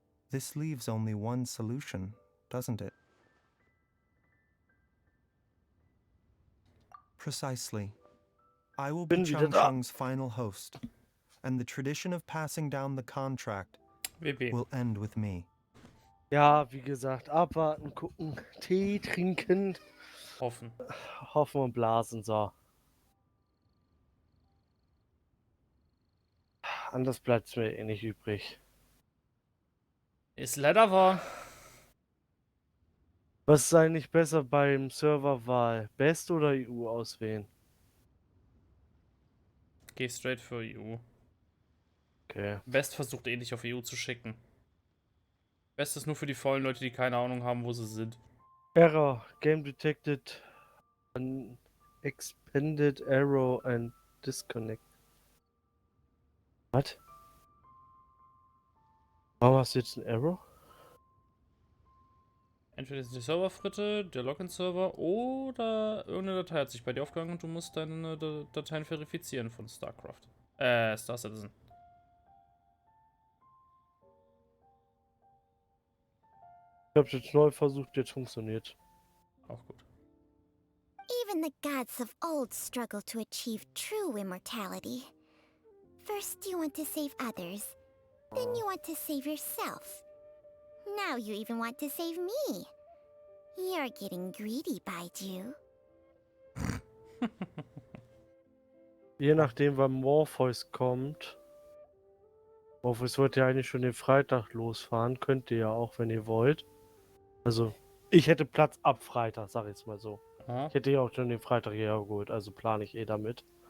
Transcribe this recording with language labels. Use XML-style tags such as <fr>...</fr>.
<en>This leaves only one solution, doesn't it? Precisely. I will be Cheng Sheng's final host, and the tradition of passing down the contract will end with me.</en> <de>Ja, wie gesagt, abwarten, gucken, Tee trinken. Hoffen. Hoffen und blasen, so. Anders bleibt mir eh nicht übrig. Ist leider wahr. Was ist eigentlich besser beim Serverwahl? Best oder EU auswählen? Geh straight für EU. Okay. Best versucht eh nicht auf EU zu schicken. Best ist nur für die faulen Leute, die keine Ahnung haben, wo sie sind.</de> <en>Error. Game detected an expanded arrow and disconnect.</en> <de>Was? Warum hast du jetzt einen Error? Entweder ist die Serverfritte, der Login-Server oder irgendeine Datei hat sich bei dir aufgehangen und du musst deine Dateien verifizieren von StarCraft. Star Citizen. Ich hab's jetzt neu versucht, jetzt funktioniert. Auch gut.</de> <en>Even the gods of old struggle to achieve true immortality. First you want to save others, then you want to save yourself. Now you even want to save me. You're getting greedy, Baizhou.</en> <de>Je nachdem, wann Morpheus kommt. Morpheus wollte ja eigentlich schon den Freitag losfahren. Könnt ihr ja auch, wenn ihr wollt. Also, ich hätte Platz ab Freitag, sag ich jetzt mal so. Aha. Ich hätte ja auch schon den Freitag hierher geholt, also plane ich eh damit.</de>